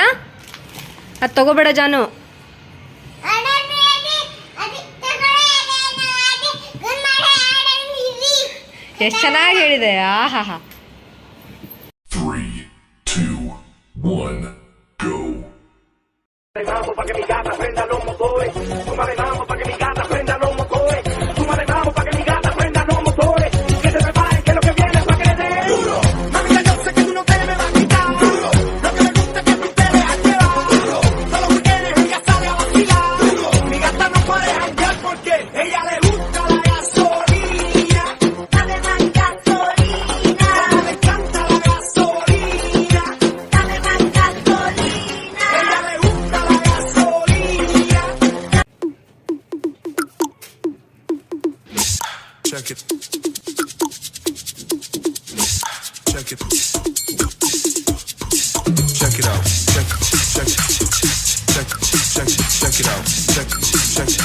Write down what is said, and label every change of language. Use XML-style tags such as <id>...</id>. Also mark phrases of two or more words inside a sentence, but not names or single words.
<kn>ಅದು ತಗೋಬೇಡ ಜಾನು. ಎಷ್ಟು ಚೆನ್ನಾಗಿ ಹೇಳಿದೆ. ಆಹಾ.</kn> <en>3, 2, 1, go.</en> <es>Vamos pa' que mi gata prenda los motores. Súmale vamos pa' que mi gata prenda los motores. Súmale vamos pa' que mi gata prenda los motores. Que se preparen que lo que viene pa' que le dé. Mamita, yo sé que tú no te me vas a quitar. Lo que me gusta es que tú te dejas llevar. Todos los weekends ella sale a vacilar. Mi gata no puede janguear porque ella le gusta la gasolina. Dale más gasolina. Le encanta la gasolina. Dale más gasolina. Ella le gusta la gasolina.</es> <en>Check it. Check it. Check it out. Check it. Check it. Check it. Check it. Check it out. Check it. Check it.</en>